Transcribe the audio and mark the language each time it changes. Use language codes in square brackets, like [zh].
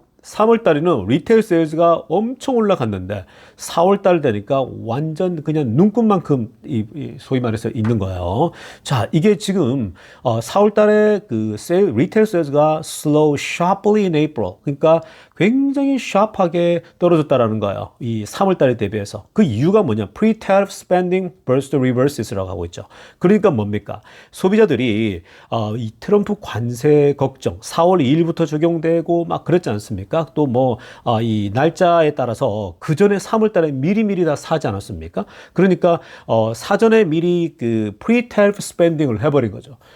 [ko] 3월 달에는 리테일 세일즈가 엄청 올라갔는데 4월 달 되니까 완전 그냥 눈꽃만큼 소위 말해서 있는 거예요. 자, 이게 지금 4월 달에 그 리테일 세일즈가 [en] slow sharply in April. [ko] 그러니까 굉장히 샤프하게 떨어졌다라는 거예요. 이 3월 달에 대비해서. 그 이유가 뭐냐? [en] Pre-tariff spending burst reverses [ko] 라고 하고 있죠. 그러니까 뭡니까? 소비자들이 이 트럼프 관세 걱정 4월 2일부터 적용되고 막 그랬지 않습니까? 또 뭐 이 날짜에 따라서 그 전에 3월 달에 미리미리 다 사지 않았습니까? 그러니까 사전에 미리 그 [en] pre-tariff spending [ko] 을 해버린 거죠.